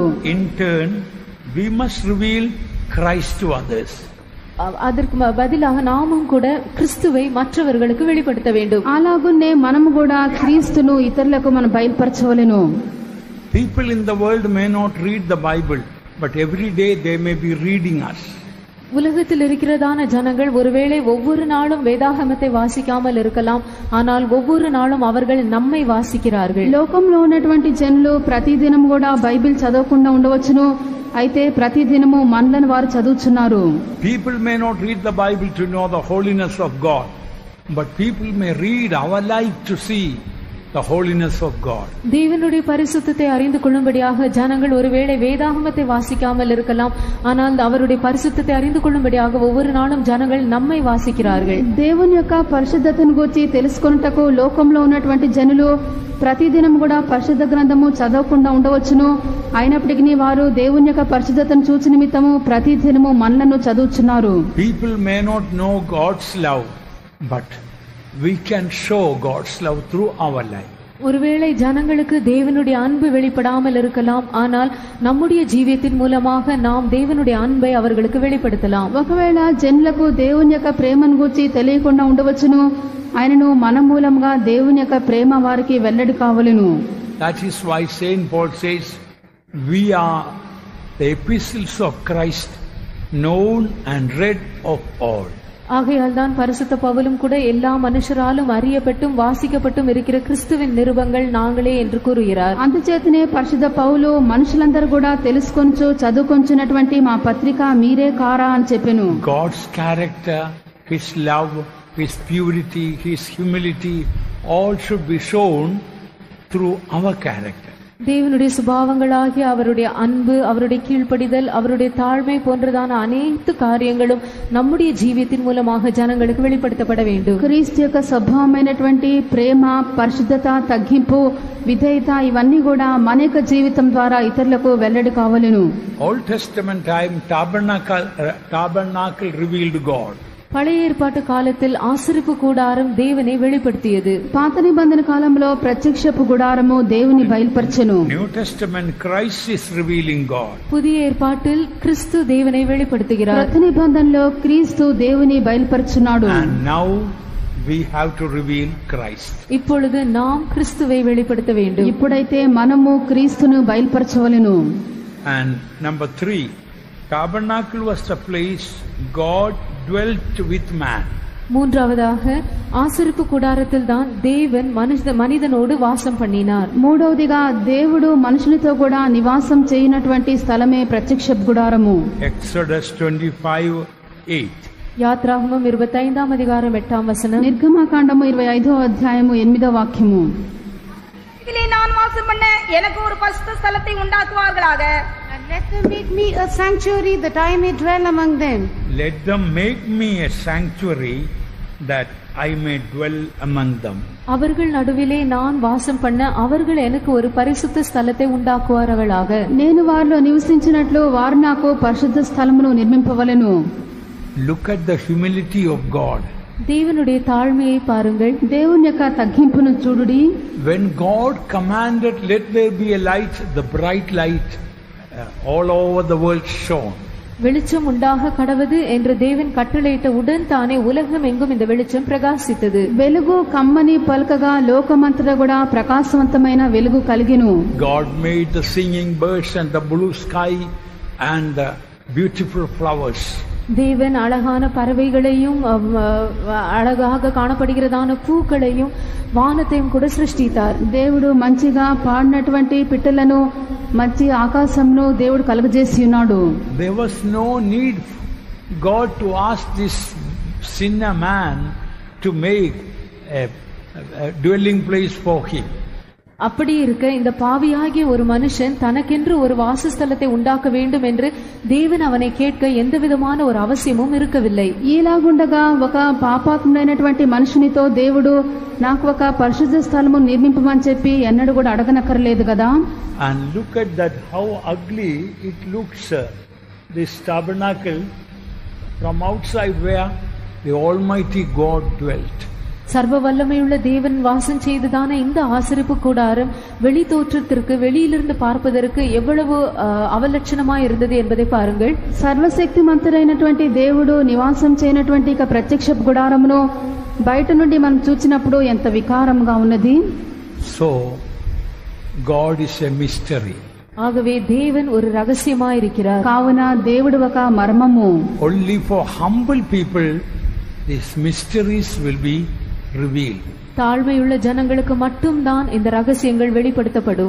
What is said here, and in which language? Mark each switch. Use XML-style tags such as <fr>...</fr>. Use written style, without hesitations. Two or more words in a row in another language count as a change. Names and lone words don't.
<en>In turn, we must reveal Christ to others.</en> <ta>அதற்கு பதிலாக நாமும் கூட கிறிஸ்துவை மற்றவர்களுக்கு வெளிப்படுத்த வேண்டும்.</ta> <te>అలాగునే మనము కూడా క్రీస్తును ఇతరులకు మనం బయలుపరచవలెను.</te> <en>People in the world may not read the Bible, but every day they may be reading us.</en> <ta>உலகத்தில் இருக்கிறதான ஜனங்கள் ஒருவேளை ஒவ்வொரு நாளும் வேதாகமத்தை வாசிக்காமல் இருக்கலாம். ஆனால் ஒவ்வொரு நாளும் அவர்கள் நம்மை வாசிக்கிறார்கள்.</ta> <te>లోకంలో ఉన్నటువంటి జనులు ప్రతిదినం కూడా బైబిల్ చదవకుండా ఉండవచ్చును. అయితే ప్రతిదినము మనలను వారు చదువుచున్నారు.</te> <en>People may not read the Bible to know the holiness of God, but people may read our life to see the holiness of God.</en> <ta>தேவனுடைய பரிசுத்தத்தை அறிந்து கொள்ளும்படியாக ஜனங்கள் ஒருவேளை வேதாகமத்தை வாசிக்காமல் இருக்கலாம். ஆனால் அவருடைய பரிசுத்தத்தை அறிந்து கொள்ளும்படியாக ஒவ்வொரு நாளும் ஜனங்கள் நம்மை வாசிக்கிறார்கள்.</ta> <te>దేవుని యొక్క పరిశుద్ధతను గురించి తెలుసుకొనుటకు లోకంలో ఉన్నటువంటి జనులు ప్రతిదినం కూడా పరిశుద్ధ గ్రంథము చదవకుండా ఉండవచ్చును. అయినప్పటికీ వారు దేవుని యొక్క పరిశుద్ధతను చూచి నిమిత్తము ప్రతిదినము మనలను చదువుచున్నారు.</te> <en>People may not know God's love, but we can show God's love through our life.</en> <ta>ஒருவேளை ஜனங்களுக்கு தேவனுடைய அன்பு வெளிப்படாமல் இருக்கலாம். ஆனால் நம்முடைய ஜீவியத்தின் மூலமாக நாம் தேவனுடைய அன்பை அவர்களுக்கு வெளிப்படுத்தலாம்.</ta> <te>ఒకవేళ జనులకు దేవుని యొక్క ప్రేమను గురించి తెలియకుండా ఉండవచ్చును. ఆయనను మన మూలంగా దేవుని యొక్క ప్రేమ వారికి వెల్లడి కావలెను.</te> <en>That is why Saint Paul says, we are the epistles of Christ, known and read of all.</en> <ta>ஆகையால் தான் பரிசுத்த பவுலும் கூட எல்லா மனுஷராலும் அறியப்பட்டும் வாசிக்கப்பட்டும் இருக்கிற கிறிஸ்துவின் நிருபங்கள் நாங்களே என்று கூறுகிறார்.</ta> <te>అందుచేతనే పరిశుద్ధ పౌలు మనుషులందరూ కూడా తెలుసుకొంచు చదువుకొంచున్నటువంటి మా పత్రిక మీరే కారా అని చెప్పెను.</te> <en>God's character, His love, His purity, His humility, all should be shown through our character.</en> <ta>தேவனுடைய சுபாவங்களாகிய அவருடைய அன்பு, அவருடைய கீழ்ப்படிதல், அவருடைய தாழ்மை போன்றதான அனைத்து காரியங்களும் நம்முடைய ஜீவியத்தின் மூலமாக ஜனங்களுக்கு வெளிப்படுத்தப்பட வேண்டும்.</ta> <te>క్రీస్తు యొక్క స్వభావమైనటువంటి ప్రేమ, పరిశుద్ధత, తగ్గింపు, విధేయత ఇవన్నీ కూడా మన యొక్క జీవితం ద్వారా ఇతరులకు వెల్లడి కావాలను.</te> <en>Old Testament time tabernacle revealed God.</en> <ta>பழைய ஏற்பாட்டு காலத்தில் ஆசரிப்பு கூடாரம் தேவனை வெளிப்படுத்தியது.</ta> <te>పాత నిబంధన కాలంలో ప్రత్యక్షపు గుడారము దేవుని బయలుపరచెను.</te> <en>New Testament Christ is revealing God.</en> <ta>புதிய ஏற்பாட்டில் கிறிஸ்து தேவனை வெளிப்படுத்துகிறார்.</ta> <te>పాత నిబంధనలో క్రీస్తు దేవుని బయలుపరచున్నాడు.</te> <en>And now we have to reveal Christ.</en> <ta>இப்பொழுது நாம் கிறிஸ்துவை வெளிப்படுத்த வேண்டும்.</ta> <te>ఇప్పుడైతే మనము క్రీస్తును బయలుపరచవలెను.</te> <en>And number 3, tabernacle was the place God dwelt with man.</en> <ta>மூன்றாவதாக ஆசரிப்பு கூடாரத்தில் தான் தேவன் மனிதனோடு வாசம் பண்ணினார்.</ta> <te>మూడవదిగా దేవుడు మనుషులతో కూడా నివాసం చేయనటువంటి స్థలమే ప్రత్యక్ష గుడారము.</te> <en>Exodus 25:8.</en> <ta>யாத்ராகமம் 25ஆம் அதிகாரம் 8ஆம் வசனம்.</ta> <te>నిర్గమకాండము 25వ అధ్యాయము 8వ వాక్యము.</te> <ta>இதிலே நான் வாசம் பண்ண எனக்கு ஒரு பரிசுத்த ஸ்தலத்தை உண்டாக்குவார்களாக.</ta> <en>And let them make me a sanctuary that I may dwell among them. Let them make me a sanctuary that I may dwell among them.</en> <ta>அவர்கள் நடுவிலே நான் வாசம் பண்ண அவர்கள் எனக்கு ஒரு பரிசுத்த ஸ்தலத்தை உண்டாக்குவார்களாக.</ta> <te>నేను వారిలో నివసించినట్లు వారు నాకు పరిశుద్ధ స్థలమును నిర్మింపవలెను.</te> <en>Look at the humility of God.</en> <ta>தேவனுடைய தாழ்மையை பாருங்கள்.</ta> <te>దేవుని యొక్క తగ్గింపును చూడుడి.</te> <en>When God commanded, let there be a light, the bright light all over the world shone.</en> <ta>வெளிச்சம் உண்டாக கடவது என்று தேவன் கட்டளையிட்ட உடன் தானே உலகம் எங்கும் இந்த வெளிச்சம் பிரகாசித்தது.</ta> <te>వెలుగు కమ్మని పలకగా లోకమంతటా కూడా ప్రకాశవంతమైన వెలుగు కలిగెను.</te> <en>God made the singing birds and the blue sky and the beautiful flowers.</en> <ta>தேவன் அழகான பறவைகளையும் அழகாக காணப்படுகிறதான பூக்களையும் வானத்தையும் கூட சிருஷ்டித்தார்.</ta> <te>దేవుడు మంచిగా పాడినటువంటి పిట్టలను మంచి ఆకాశంలో దేవుడు కలుగజేసి ఉన్నాడు.</te> <en>There was no need God to ask this sinner man to make a dwelling place for him.</en> <ta>அப்படி இருக்க இந்த பாவியாகிய ஒரு மனுஷன் தனக்கென்று ஒரு வாசஸ்தலத்தை உண்டாக்க வேண்டும் என்று தேவன் அவனை கேட்க எந்த விதமான ஒரு அவசியமும் இருக்கவில்லை.</ta> <te>ఈలాగుండగా ఒక పాపాత్ముడైనటువంటి మనుషునితో దేవుడు నాకు ఒక పరిశుద్ధ స్థలము నిర్మింపమని చెప్పి ఎన్నడూ కూడా అడగనక్కర్లేదు కదా.</te> <en>And look at that, how ugly it looks, this tabernacle from outside where the Almighty God dwelt.</en> <ta>சர்வ வல்லமையுள்ள தேவன் வாசம் செய்ததான இந்த ஆசரிப்பு கூடாரம் வெளி தோற்றத்திற்கு வெளியிலிருந்து பார்ப்பதற்கு எவ்வளவு அவலட்சணமாய் இருந்தது என்பதை பாருங்கள்.</ta> <te>సర్వశక్తిమంతుడైనటువంటి దేవుడు నివాసం చేయనటువంటి ఇక ప్రత్యక్ష గుడారమును బయట నుండి మనం చూచినప్పుడు ఎంత వికారంగా ఉన్నది.</te> <en>So God is a mystery.</en> <ta>ஆகவே தேவன் ஒரு ரகசியமாய் இருக்கிறார்.</ta> <te>కావున దేవుడు ఒక మర్మము.</te> <en>Only for humble people these mysteries will be revealed.</en> <ta>தாழ்மையுள்ள ஜனங்களுக்கு மட்டும்தான் இந்த ரகசியங்கள் வெளிப்படுத்தப்படும்.</ta>